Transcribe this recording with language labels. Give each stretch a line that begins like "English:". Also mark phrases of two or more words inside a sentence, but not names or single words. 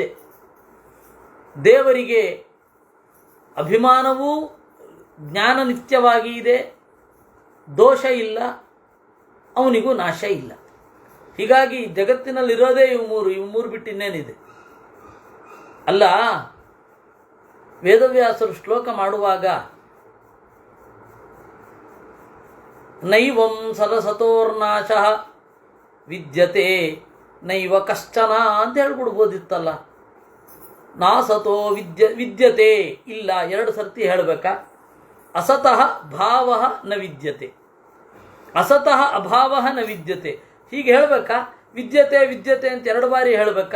Kannada: ದೇವರಿಗೆ ಅಭಿಮಾನವೂ ಜ್ಞಾನ ನಿತ್ಯವಾಗಿ ಇದೆ, ದೋಷ ಇಲ್ಲ, ಅವನಿಗೂ ನಾಶ ಇಲ್ಲ. ಹೀಗಾಗಿ ಜಗತ್ತಿನಲ್ಲಿರೋದೇ ಇವು ಮೂರು ಬಿಟ್ಟು ಇನ್ನೇನಿದೆ? ಅಲ್ಲ, ವೇದವ್ಯಾಸರು ಶ್ಲೋಕ ಮಾಡುವಾಗ
Sanskrit: ನೈವಂ ಸರಸತೋರ್ನಾಶ ವಿದ್ಯತೆ ನೈವ ಕಶ್ಚನ
Kannada: ಅಂತ ಹೇಳ್ಬಿಡ್ಬೋದಿತ್ತಲ್ಲ.
Sanskrit: ನಾಸತೋ ವಿದ್ಯತೆ
Kannada: ಇಲ್ಲ, 2 ಸರ್ತಿ ಹೇಳಬೇಕಾ?
Sanskrit: ಅಸತಃ ಭಾವ ನ ವಿದ್ಯತೆ, ಅಸತಃ ಅಭಾವ ನ ವಿದ್ಯತೆ,
Kannada: ಹೀಗೆ ಹೇಳಬೇಕಾ?
Sanskrit: ವಿದ್ಯತೆ ವಿದ್ಯತೆ
Kannada: ಅಂತ 2 ಬಾರಿ ಹೇಳಬೇಕಾ?